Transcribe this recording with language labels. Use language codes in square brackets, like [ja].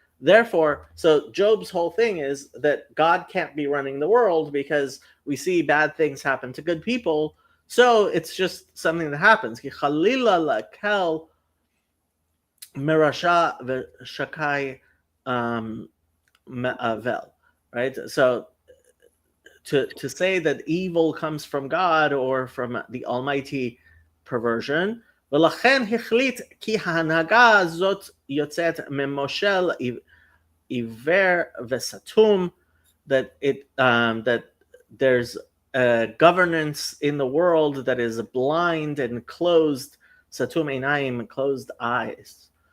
[en] Therefore, so Job's whole thing is that God can't be running the world because we see bad things happen to good people. So it's just something that happens. [he] כי חלילה להקל מרשע ושקי מעוול. [en] Right? So to say that evil comes from God or from the Almighty, perversion. [he] ולכן החליט כי ההנהגה הזאת יוצאת ממושל עיוור וסתום, [en] that there's a governance in the world that is blind and closed, [he] סתום עיניים, [en] closed eyes.